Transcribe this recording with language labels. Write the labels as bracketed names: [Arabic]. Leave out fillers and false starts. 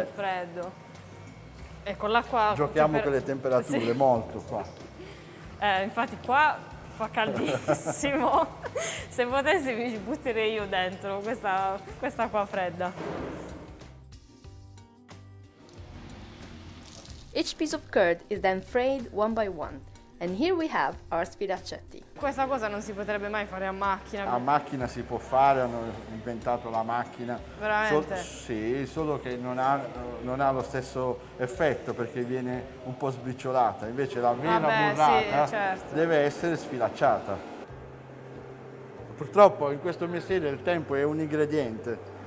[Italian] e freddo. E con l'acqua... Giochiamo con le temperature, Sì. molto qua. Infatti qua fa caldissimo. Se potessi mi ci butterei io dentro questa qua fredda. [English] Each piece of curd is then frayed one by one. And here we have our sfilaccetti. [Italian] Questa cosa non si potrebbe mai fare a macchina. A macchina si può fare, hanno inventato la macchina. Veramente? Sì, solo che non ha lo stesso effetto perché viene un po' sbriciolata. Invece la vera burrata sì, certo. deve essere sfilacciata. Purtroppo in questo mestiere il tempo è un ingrediente.